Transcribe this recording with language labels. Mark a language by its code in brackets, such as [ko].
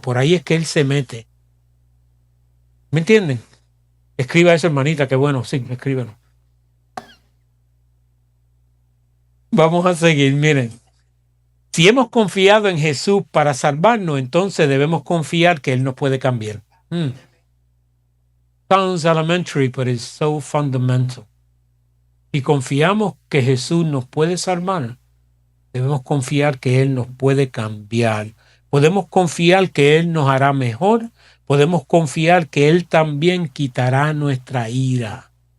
[es] Por ahí es que él se mete. ¿Me entienden? Escriba eso, hermanita, que bueno, sí, escríbelo. Vamos a seguir, miren. Si hemos confiado en Jesús para salvarnos, entonces debemos confiar que Él nos puede cambiar. [en] Sounds elementary, but it's so fundamental. [es] Si confiamos que Jesús nos puede salvar, debemos confiar que Él nos puede cambiar. Podemos confiar que Él nos hará mejor. Podemos confiar que Él también quitará nuestra ira.